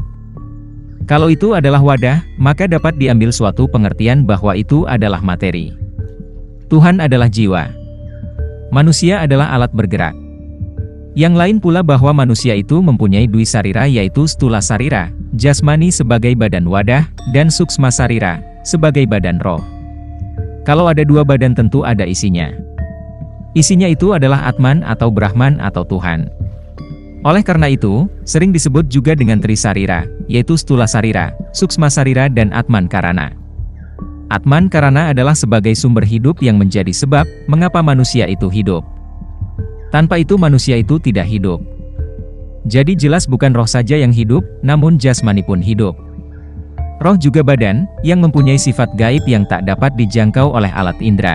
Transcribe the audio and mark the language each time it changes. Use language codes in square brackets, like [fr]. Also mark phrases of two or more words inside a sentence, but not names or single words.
[id] Kalau itu adalah wadah, maka dapat diambil suatu pengertian bahwa itu adalah materi. Tuhan adalah jiwa. Manusia adalah alat bergerak. Yang lain pula bahwa manusia itu mempunyai [sa] dwi sarira [id] yaitu [sa] stula sarira, [id] jasmani sebagai badan wadah, dan [sa] suksma sarira, [id] sebagai badan roh. Kalau ada dua badan tentu ada isinya. Isinya itu adalah Atman atau Brahman atau Tuhan. Oleh karena itu, sering disebut juga dengan Trisarira, yaitu [sa] stula sarira, suksma sarira [id] dan [sa] Atman karana. Atman karana [id] adalah sebagai sumber hidup yang menjadi sebab mengapa manusia itu hidup. Tanpa itu manusia itu tidak hidup. Jadi jelas bukan roh saja yang hidup, namun jasmani pun hidup. Roh juga badan, yang mempunyai sifat gaib yang tak dapat dijangkau oleh alat indera.